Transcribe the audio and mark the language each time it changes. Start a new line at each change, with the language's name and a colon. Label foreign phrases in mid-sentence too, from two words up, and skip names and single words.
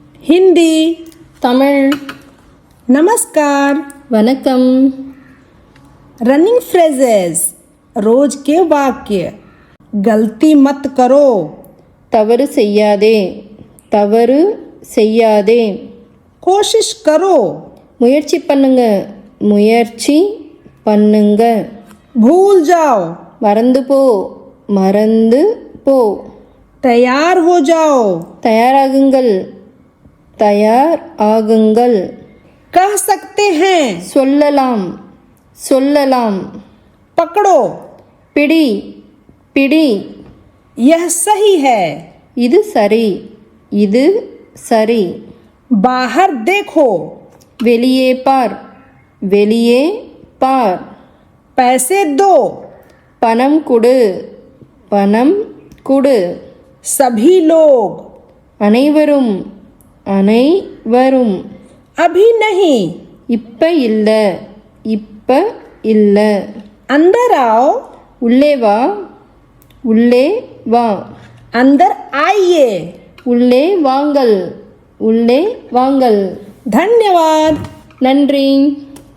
Hindi: हिंदी,
Tamil: தமிழ்.
Hindi: नमस्कार.
Tamil: வணக்கம்.
English: running phrases,
Hindi: रोज के वाक्य. गलती मत करो.
Tamil: தவறு செய்யாதே. தவறு செய்யாதே.
Hindi: कोशिश करो.
Tamil: முயற்சி பண்ணுங்க. முயற்சி பண்ணுங்க.
Hindi: भूल जाओ.
Tamil: மறந்து போ. மறந்து போ.
Hindi: तैयार हो जाओ.
Tamil: தயாராகுங்கள். தயார் ஆகுங்கள்.
Hindi: कह सकते हैं.
Tamil: சொல்லலாம். சொல்லலாம்.
Hindi: पकड़ो.
Tamil: பிடி. பிடி.
Hindi: यह सही है.
Tamil: இது சரி. இது சரி.
Hindi: बाहर देखो.
Tamil: வெளியே பார். வெளியே பார்.
Hindi: पैसे दो.
Tamil: பணம் கொடு. பணம் கொடு.
Hindi: सभी लोग.
Tamil: அனைவரும். அனைவரும்.
Hindi: अभी नहीं.
Tamil: இப்ப இல்ல. இப்ப இல்ல.
Hindi: अंदर आओ.
Tamil: உள்ளே வா. உள்ளே வா.
Hindi: अंदर आइए.
Tamil: உள்ளே வாங்கள். உள்ளே வாங்கள்.
Hindi: धन्यवाद.
Tamil: நன்றி.